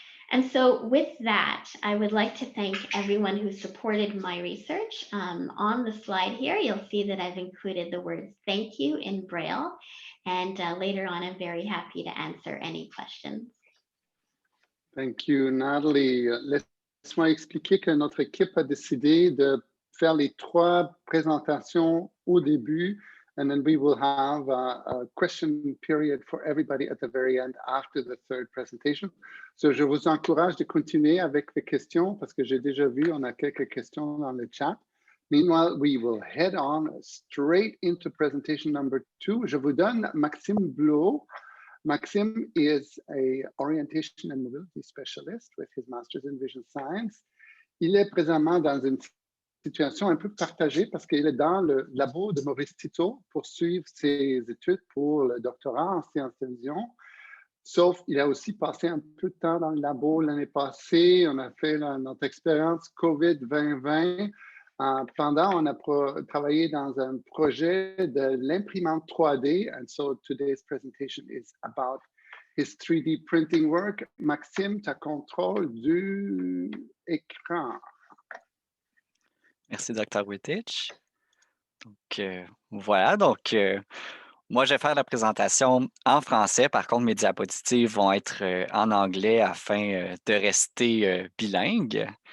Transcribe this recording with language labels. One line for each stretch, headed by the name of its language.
English: And so with that, I would like to thank everyone who supported my research. On the slide here, you'll see that I've included the words thank you in Braille. And later on, I'm very happy to answer any questions. Thank you, Natalie.
French: Laisse-moi expliquer que notre équipe a décidé de faire les 3 présentations au début,
English: and then we will have a question period for everybody at the very end after the 3rd presentation.
French: So, je vous encourage de continuer avec les questions parce que j'ai déjà vu, on a quelques questions dans le chat.
English: Meanwhile, we will head on straight into presentation number 2.
French: Je vous donne Maxime Blot.
English: Maxime is a orientation and mobility specialist with his master's in vision science.
French: Il est présentement dans une situation un peu partagée parce qu'il est dans le labo de Maurice Tito pour suivre ses études pour le doctorat en sciences de vision. Sauf qu'il a aussi passé un peu de temps dans le labo l'année passée. On a fait notre expérience COVID 2020. Pendant, on a travaillé dans un projet de l'imprimante 3D.
English: And so today's presentation is about his 3D printing work.
French: Maxime, tu as contrôle du écran. Merci, Dr. Wittich. Donc, voilà. Donc, moi, je vais faire la présentation en français. Par contre, mes diapositives vont être en anglais afin de rester bilingue.